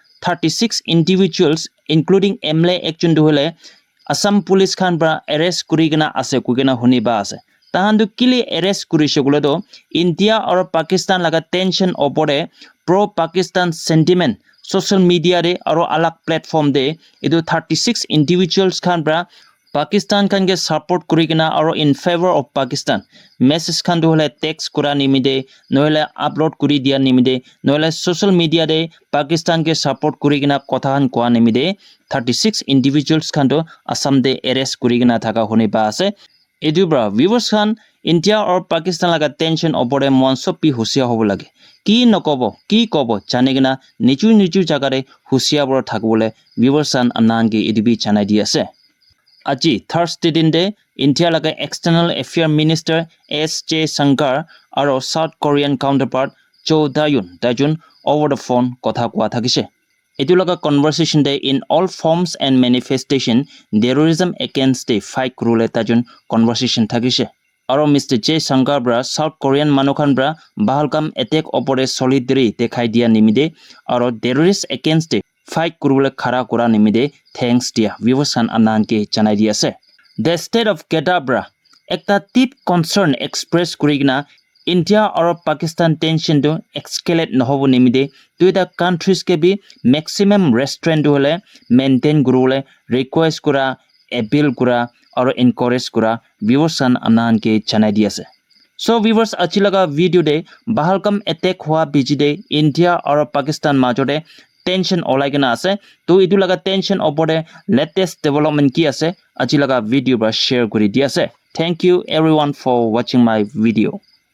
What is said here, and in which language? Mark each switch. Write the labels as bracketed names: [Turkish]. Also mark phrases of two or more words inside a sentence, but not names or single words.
[English] 36 individuals including MLA action [Naga Pidgin] do hole Assam police khan bra arrest kurigena ase kugena honi ba ase tahandu kile arrest kurise gulo do India or Pakistan laga tension opore [English] pro Pakistan sentiment social media [Naga Pidgin] de aro alak platform de edu [English] 36 individuals [Naga Pidgin] khan bra Pakistan khan ge support kurigena aro [English] in favor of Pakistan message [Naga Pidgin] khan do hole text kura nimide nohile upload kuri dia nimide nohile [English] social media [Naga Pidgin] de Pakistan ke support kurigena kotha han kwa nimide [English] 36 individuals [Naga Pidgin] khan do Assam de arrest kurigena thaka honi ba ase edu bra viewers khan India or Pakistan laga tension opore monso pi husia hobo lage ki nokobo ki kobo janegena nichu jagare husia bor thakbole viewers khan amnan ge edibi chanai di ase Aji Thursday din de India laga [English] External Affairs Minister [Naga Pidgin] S.J. Shankar aro [English] South Korean counterpart [Naga Pidgin] Cho Dayun [English] over the phone [Naga Pidgin] kotha kwa thakise etu laga conversation de [English] in all forms and manifestation terrorism against the fight [Naga Pidgin] kurule tajun conversation thakise aro Mr. J. Shankar bra [English] South Korean [Naga Pidgin] manukhan bra Pahalgam attack opore solidarity dekhai dia nimide aro [English] terrorist against the fight [Naga Pidgin] kurule khara kura nimide thanks dia viewers an anan ke chanai di ase [English] the state of Gadabra [Naga Pidgin] ekta [English] deep concern express [Naga Pidgin] kurigna [English] India or Pakistan tension to escalate [Naga Pidgin] nohobo nimide [English] duita countries [Naga Pidgin] ke bi [English] maximum restraint [Naga Pidgin] hole maintain gurule request kura appeal kura or encourage kura viewers an anan ke chanai di ase So viewers achi laga video de Pahalgam attack hua biji de India aur Pakistan majode tension olai kena ase to etu laga tension opore [English] latest development [Naga Pidgin] ki ase achi laga video ba share kuri di ase. [English] Thank you everyone for watching my video.